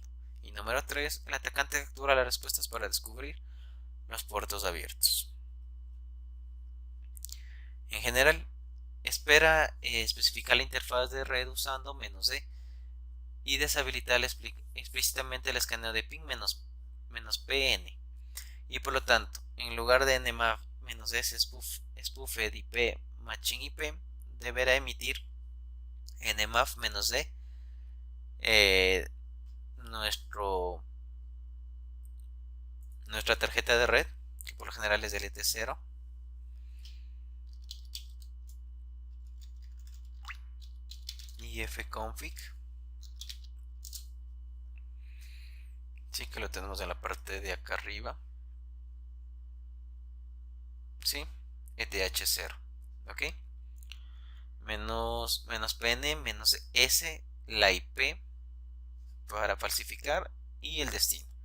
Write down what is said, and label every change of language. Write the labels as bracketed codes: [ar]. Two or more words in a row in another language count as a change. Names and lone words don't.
[es] Y número 3, el atacante captura las respuestas para descubrir los puertos abiertos. En general, espera especificar la interfaz de red usando "-d" y deshabilitar explícitamente el escaneo de ping "-pn". Y por lo tanto, en lugar de nmap-s [en] spoofed IP matching IP, [es] deberá emitir nmap-d nuestra tarjeta de red, que por lo general es del ET0, ifconfig, sí, que lo tenemos en la parte de acá arriba, sí, ETH0, ok, menos pn menos s, la IP para falsificar y el destino.